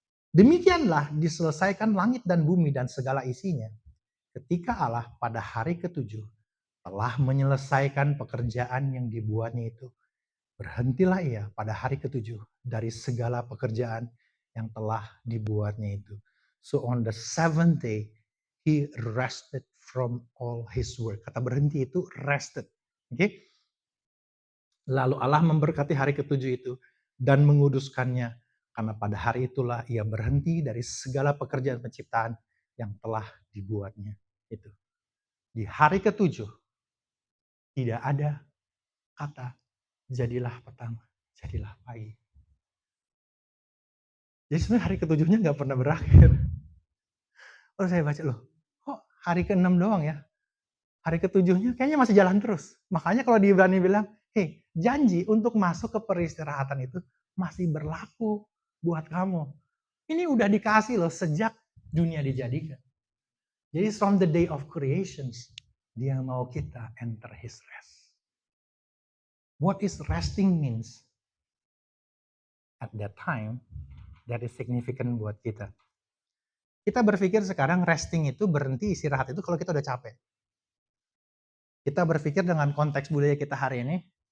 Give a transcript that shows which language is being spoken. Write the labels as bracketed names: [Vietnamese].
[Indonesian] Demikianlah diselesaikan langit dan bumi dan segala isinya. Ketika Allah pada hari ke-7 telah menyelesaikan pekerjaan yang dibuatnya itu. Berhentilah ia pada hari ke-7 dari segala pekerjaan yang telah dibuatnya itu. [English] So on the 7th day, he rested from all his work. [Indonesian] Kata berhenti itu rested. Okay? Lalu Allah memberkati hari ke-7 itu dan menguduskannya. Karena pada hari itulah ia berhenti dari segala pekerjaan penciptaan yang telah dibuatnya. Itu. Di hari ke-7 tidak ada kata jadilah petang, jadilah pagi. Jadi sebenarnya hari ke-7-nya nggak pernah berakhir. Terus saya baca, loh, kok hari ke-6 doang ya? Hari ke-7-nya kayaknya masih jalan terus. Makanya kalau di Ibrani bilang, hey, janji untuk masuk ke peristirahatan itu masih berlaku buat kamu. Ini udah dikasih loh sejak dunia dijadikan. [English] Jadi from the day of creations, [Indonesian] dia mau kita [English] enter his rest. What is resting means? At that time, that is significant [Indonesian] buat kita. Kita berpikir sekarang resting itu berhenti istirahat itu kalau kita udah capek. Kita berpikir dengan konteks budaya kita hari ini,